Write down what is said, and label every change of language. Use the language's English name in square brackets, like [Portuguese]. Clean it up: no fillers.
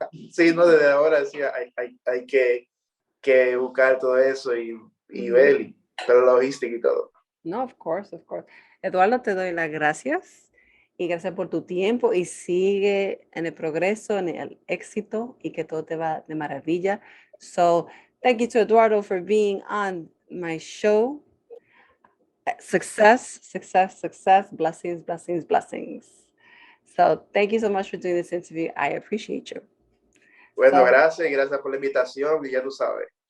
[Spanish] Sí, no, desde ahora sí, hay que buscar todo eso y ver, pero logística y todo. [English] No, of course, of course. [Spanish] Eduardo, te doy las gracias y gracias por tu tiempo y sigue en el progreso, en el éxito y que todo te va de maravilla. [English] So, thank you to Eduardo for being on my show. Success, success, success, blessings, blessings, blessings. So, thank you so much for doing this interview. I appreciate you. Bueno, So, [Spanish] gracias por la invitación y ya tú sabes.